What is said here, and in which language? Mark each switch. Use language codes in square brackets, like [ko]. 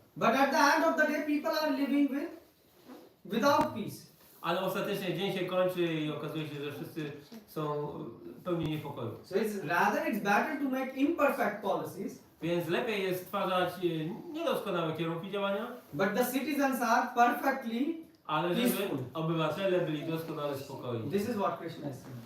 [en] But at the end of the day people are living without peace. [pl] Ale ostatecznie dzień się kończy i okazuje się, że wszyscy są pełni niepokoju. [en] So it's better to make imperfect policies. [pl] Więc lepiej jest stwarzać niedoskonałe kierunki działania, [en] But the citizens are perfectly [pl] ale żeby [en] peaceful. [pl] obywatele byli doskonale spokojni. [en] This is what Krishna is saying.